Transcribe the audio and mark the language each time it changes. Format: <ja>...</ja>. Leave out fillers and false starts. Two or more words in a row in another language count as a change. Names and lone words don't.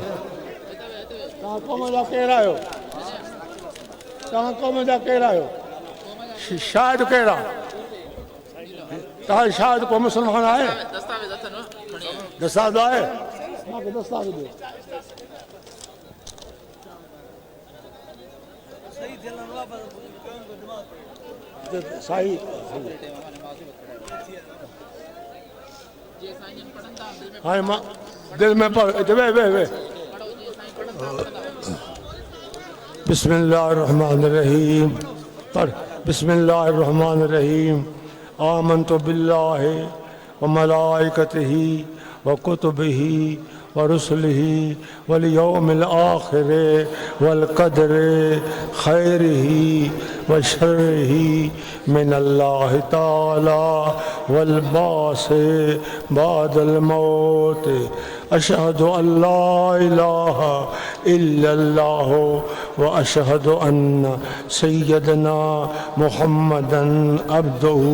<sd>तव्हां क़ौम जा केरु आहियो तव्हां क़ौम जा केरु आहियो शायदि कहिड़ा तव्हां शायदि को मुसलमान आहे दस्तावेज़ आहे मूंखे दस्तावेज़ ॾियो सही हाणे मां दिलि में पढ़ वे</sd> <ar>بسم الله الرحمن الرحيم</ar> <sd>पढ़ बिस्मिल्लाहिर</sd> <ar>الرحمن الرحيم آمنت بالله وملائكته وكتبه ورسله واليوم الآخر والقدر خيره وشره من الله تعالى والبعث بعد الموت أشهد أن لا إله إلا الله وأشهد أن سيدنا محمدا عبده</ar>